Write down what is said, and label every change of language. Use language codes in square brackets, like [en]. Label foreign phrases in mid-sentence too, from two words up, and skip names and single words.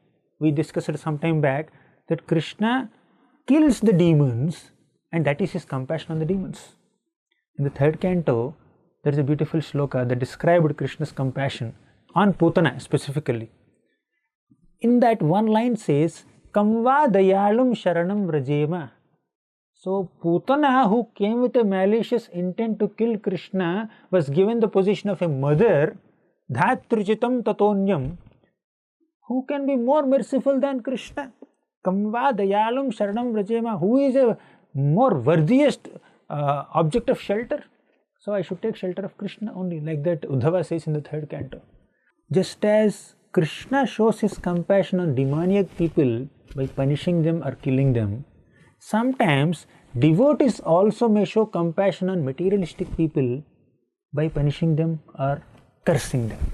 [en] We discussed some time back that Krishna kills the demons, and that is his compassion on the demons. In the third canto, there is a beautiful shloka that described Krishna's compassion on Putana specifically. In that one line says, [sa] Kamva dayalum sharanam vrajema. [en] So Putana, who came with a malicious intent to kill Krishna, was given the position of a mother, [sa] dhatrichitam tatonyam. [en] Who can be more merciful than Krishna? [sa] Kamva dayalum sharanam vrajema. [en] Who is a more worthiest object of shelter? So I should take shelter of Krishna only, like that Uddhava says in the third canto. Just as Krishna shows his compassion on demoniac people by punishing them or killing them, sometimes devotees also may show compassion on materialistic people by punishing them or cursing them.